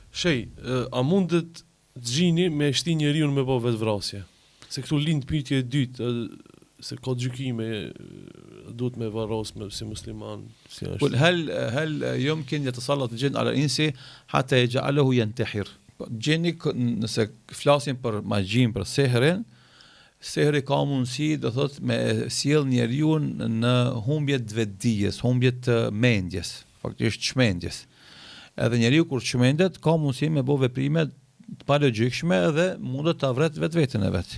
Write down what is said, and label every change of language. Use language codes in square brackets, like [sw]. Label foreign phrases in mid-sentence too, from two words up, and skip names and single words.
[sq] A mundet gjini me shti njeriu me bë vetvrasje? Se këtu lind pyetje e dytë, se ka gjykime, duhet me varros si musliman, si është. [ar] قل هل يمكن يتسلط الجن على الإنس حتى يجعله ينتحر؟ [sq] Gjeni nëse flasim për magjin, për seherin, sehri ka mundësi, do thot, me sjell njeriu në humbje të vetdijes, humbje të mendjes, faktikisht çmendjes. Edhe njeriu kur çmendet ka mundësi me bë veprime të palogjikshme dhe mundet ta vret vetveten e vet.